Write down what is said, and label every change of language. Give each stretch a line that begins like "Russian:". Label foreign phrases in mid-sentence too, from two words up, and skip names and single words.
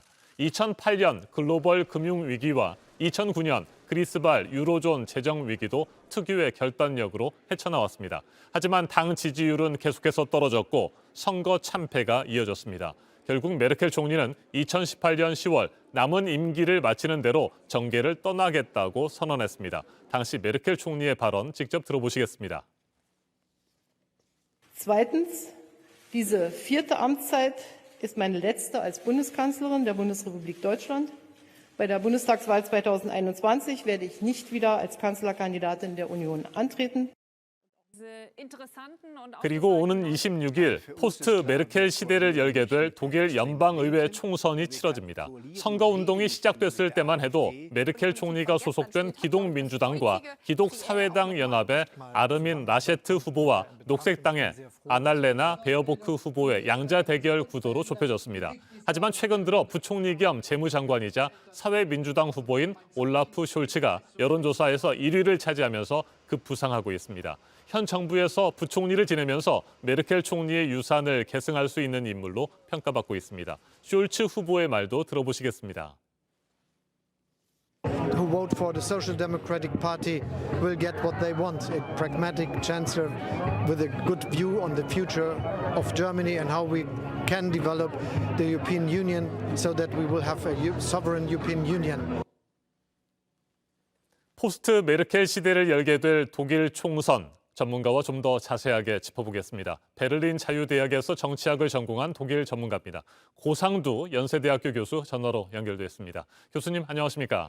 Korean: 2008년 글로벌 금융 위기와 2009년 그리스발 유로존 재정 위기도 특유의 결단력으로 헤쳐나왔습니다. 하지만 당 지지율은 계속해서 떨어졌고 선거 참패가 이어졌습니다. 결국 메르켈 총리는 2018년 10월 남은 임기를 마치는 대로 정계를 떠나겠다고 선언했습니다. 당시 메르켈 총리의 발언 직접 들어보시겠습니다.
German: Zweitens, diese vierte Amtszeit ist meine letzte als Bundeskanzlerin der Bundesrepublik Deutschland. Bei der Bundestagswahl 2021 werde ich nicht wieder als Kanzlerkandidatin der Union antreten.
Korean: 그리고 오는 26일 포스트 메르켈 시대를 열게 될 독일 연방의회 총선이 치러집니다. 선거운동이 시작됐을 때만 해도 메르켈 총리가 소속된 기독민주당과 기독사회당 연합의 아르민 라셰트 후보와 녹색당의 아날레나 베어보크 후보의 양자 대결 구도로 좁혀졌습니다. 하지만 최근 들어 부총리 겸 재무장관이자 사회민주당 후보인 올라프 숄츠가 여론조사에서 1위를 차지하면서 급부상하고 있습니다. 현 정부에서 부총리를 지내면서 메르켈 총리의 유산을 계승할 수 있는 인물로 평가받고 있습니다. 숄츠 후보의 말도 들어보시겠습니다.
English: Who vote for the Social Democratic Party will get what they want, a pragmatic chancellor with a good view on the future of Germany and how we can develop the European Union so that we will have a sovereign European Union.
Korean: 포스트 메르켈 시대를 열게 될 독일 총선. 전문가와 좀 더 자세하게 짚어보겠습니다. 베를린 자유대학에서 정치학을 전공한 독일 전문가입니다. 고상두 연세대학교 교수 전화로 연결돼 있습니다. 교수님 안녕하십니까?